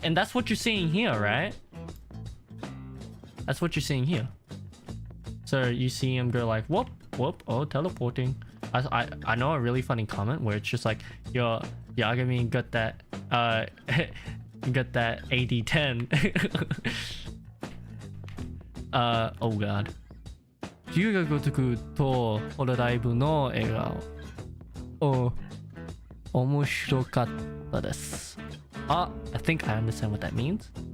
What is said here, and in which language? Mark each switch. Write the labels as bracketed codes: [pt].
[en] And that's what you're seeing here, right? That's what you're seeing here. So you see him go like, whoop, whoop, oh, teleporting. I know a really funny comment where it's just like, yo, Yagami got that, got that AD10. Oh god. [ja] 龍が如くとホロライブの笑顔。面白かったです。 [en] I think I understand what that means.